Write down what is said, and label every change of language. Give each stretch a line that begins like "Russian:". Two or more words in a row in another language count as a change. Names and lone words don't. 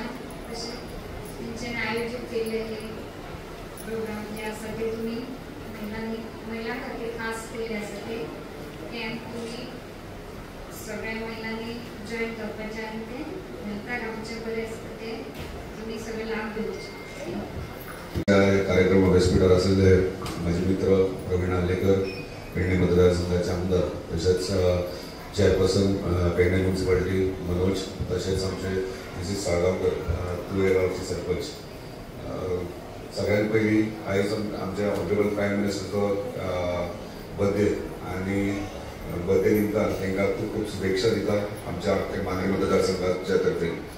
Marathi: त्यांच्याने आयोजित केलेले प्रोग्राम जे असतात ते तुम्ही महिलांसाठी खास केले असते कॅम्प तुम्ही सगळ्या महिलांनी जॉईन करपाचे आणि ते नंतर आमच्या पर्यंत ते तुम्ही सगळे लाभ घेवचे. कार्यक्रम व्यासपीठावर असलेले माझे मित्र प्रवीण आलेकर, पेडणे मतदारसंघाचे आमदार, तसेच चेअरपर्सन पेडणे म्युनिसिपालिटी मनोज, तसेच आमचे मिसेस साळगावकर तुळेगावचे सरपंच.
Konkani: सगळ्यात पहिली आयज आमच्या
English: honourable prime minister-cho birthday
Konkani: आणि बर्थडे निमतान तांकां खूब खूब शुभेच्छा दिता आमच्या मांद्रे मतदारसंघाच्या तर्फे.